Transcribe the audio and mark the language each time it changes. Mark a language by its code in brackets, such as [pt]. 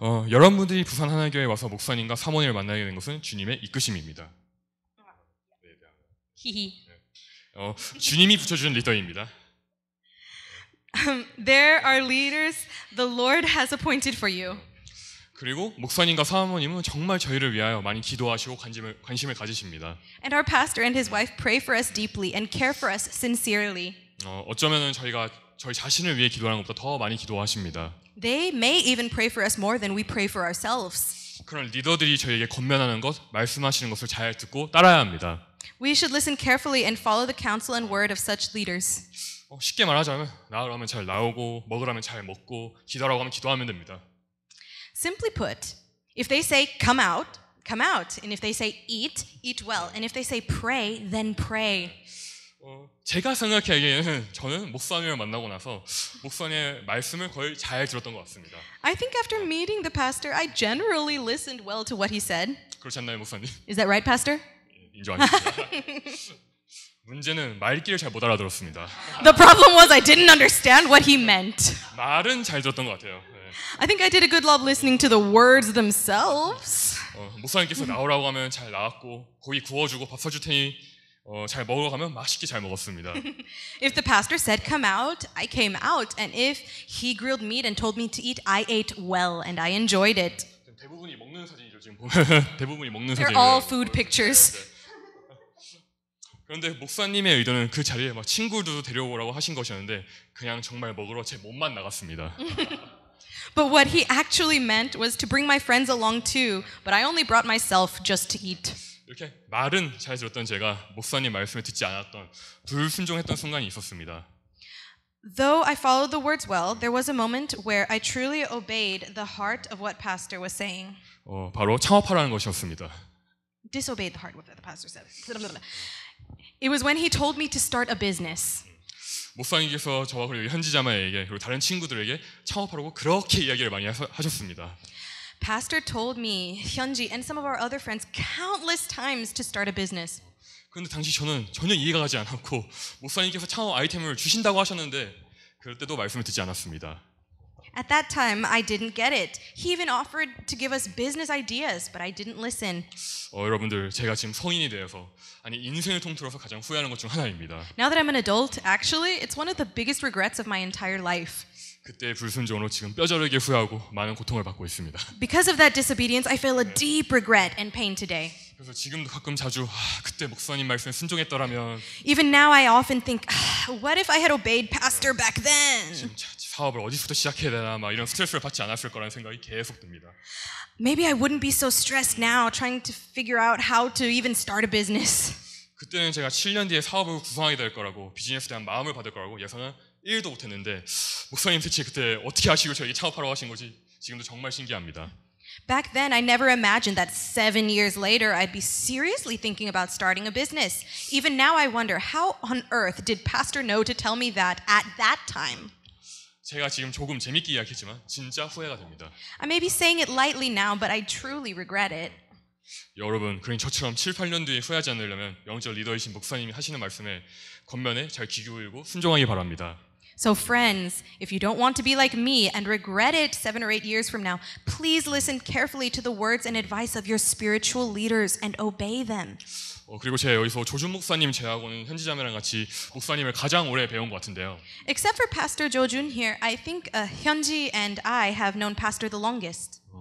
[ko] 여러분들이 부산 하나교회에 와서 목사님과 사모님을 만나게 된 것은 주님의 이끄심입니다. Hihi. 주님이 붙여주는 리더입니다. [en] There are leaders the Lord has appointed for you. [ko] 그리고 목사님과 사모님은 정말 저희를 위하여 많이 기도하시고 관심을 가지십니다. [en] And our pastor and his wife pray for us deeply and care for us sincerely. [ko] 어쩌면은 저희가 저희 자신을 위해 기도하는 것보다 더 많이 기도하십니다. [en] They may even pray for us more than we pray for ourselves. [ko] 그런 리더들이 저희에게 권면하는 것, 말씀하시는 것을 잘 듣고 따라야 합니다. [en] We should listen carefully and follow the counsel and word of such leaders. [ko] 쉽게 말하자면 나으라면 잘 나오고 먹으라면 잘 먹고 기도하라고 하면 기도하면 됩니다. [en] Simply put, if they say come out, come out. And if they say eat, eat well. And if they say pray, then pray. [ko] 제가 생각하기에는 저는 목사님을 만나고 나서 목사님의 말씀을 거의 잘 들었던 것 같습니다. [en] I think after meeting the pastor, I generally listened well to what he said. [ko] 그렇지 않나요, 목사님? [en] Is that right, pastor? [ko] 인정합니다. 문제는 말귀를 잘 못 알아들었습니다. [en] The problem was I didn't understand what he meant. [ko] 말은 잘 들었던 것 같아요. [en] I think I did a good job listening to the words themselves. [ko] 목사님께서 나오라고 하면 잘 나왔고 고기 구워주고 밥 사줄 테니 잘 먹으러 가면 맛있게 잘 먹었습니다. [en] If the pastor said come out, I came out. And if he grilled meat and told me to eat, I ate well and I enjoyed it. [ko] 대부분이 먹는 사진이죠. 지금 보면 대부분이 먹는 [en] They're [ko] 사진이에요. [en] all food pictures. [ko] 그런데 목사님의 의도는 그 자리에 막 친구도 데려오라고 하신 것이었는데 그냥 정말 먹으러 제 몸만 나갔습니다. [en] But what he actually meant was to bring my friends along too, but I only brought myself just to eat. [ko] 이렇게 말은 잘 들었던 제가 목사님 말씀을 듣지 않았던 불순종했던 순간이 있었습니다. [en] Though I followed the words well, there was a moment where I truly obeyed the heart of what pastor was saying. [ko] 바로 창업하라는 것이었습니다. [en] Disobeyed the heart of what the pastor said. It was when he told me to start a business. [ko] 목사님께서 저와 그리고 현지자매에게 그리고 다른 친구들에게 창업하라고 그렇게 이야기를 많이 하셨습니다. [en] Pastor told me, Hyunji, and some of our other friends countless times to start a business. [ko] 그런데 당시 저는 전혀 이해가 가지 않았고 목사님께서 창업 아이템을 주신다고 하셨는데 그럴 때도 말씀을 듣지 않았습니다. [en] At that time, I didn't get it. He even offered to give us business ideas, but I didn't listen. [ko] 여러분들 제가 지금 성인이 되어서 아니 인생을 통틀어서 가장 후회하는 것 중 하나입니다. [en] Now that I'm an adult, actually, it's one of the biggest regrets of my entire life. [ko] 그때 불순종으로 지금 뼈저리게 후회하고 많은 고통을 받고 있습니다. [en] Because of that disobedience, I feel a deep regret and pain today. [ko] 그래서 지금도 가끔 자주 그때 목사님 말씀에 순종했더라면 [en] Even now, I often think, what if I had obeyed Pastor back then? [ko] 지금 사업을 어디서부터 시작해야 되나 막 이런 스트레스를 받지 않았을 거라는 생각이 계속 듭니다. [en] Maybe I wouldn't be so stressed now trying to figure out how to even start a business. [ko] 그때는 제가 7년 뒤에 사업을 구성하게 될 거라고 비즈니스에 대한 마음을 받을 거라고 예상은 1도 못했는데 목사님 대체 그때 어떻게 하시고 저에게 창업하라고 하신 거지 지금도 정말 신기합니다. [en] Back then, I never imagined that 7 years later, I'd be seriously thinking about starting a business. Even now, I wonder, how on earth did Pastor know to tell me that at that time? [ko] 제가 지금 조금 재밌게 이야기했지만 진짜 후회가 됩니다. [en] I may be saying it lightly now, but I truly regret it. [ko] 여러분, 그러니 저처럼 7, 8년 뒤에 후회하지 않으려면 영적 리더이신 목사님이 하시는 말씀에 권면에 잘 귀 기울이고 순종하기 바랍니다. [en] So friends, if you don't want to be like me and regret it 7 or 8 years from now, please listen carefully to the words and advice of your spiritual leaders and obey them. [ko] 그리고 제가 여기서 조준 목사님 제하고는 현지자매랑 같이 목사님을 가장 오래 배운 것 같은데요. [en] Except for Pastor Jo Jun here, I think Hyunji and I have known Pastor the longest.